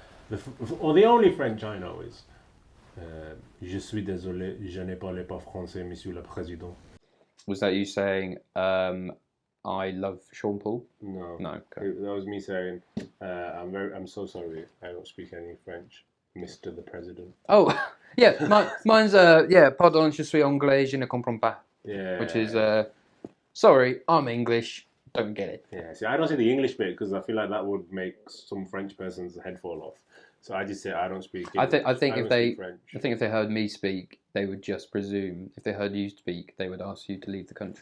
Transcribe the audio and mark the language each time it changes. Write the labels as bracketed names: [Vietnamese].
[English] The only French I know is [French] Je suis désolé, je ne parle pas français, monsieur le président. [English] Was that you saying, I love Sean Paul? No. No. Okay. That was me saying, I'm so sorry, I don't speak any French, Mr. the President. Oh, yeah, mine's, [French] pardon, je suis anglais, je ne comprends pas. [English] Yeah. Which is, sorry, I'm English, don't get it. Yeah, see, I don't say the English bit because I feel like that would make some French person's head fall off. So I just say I don't speak English. I think if they heard me speak, they would just presume. If they heard you speak, they would ask you to leave the country.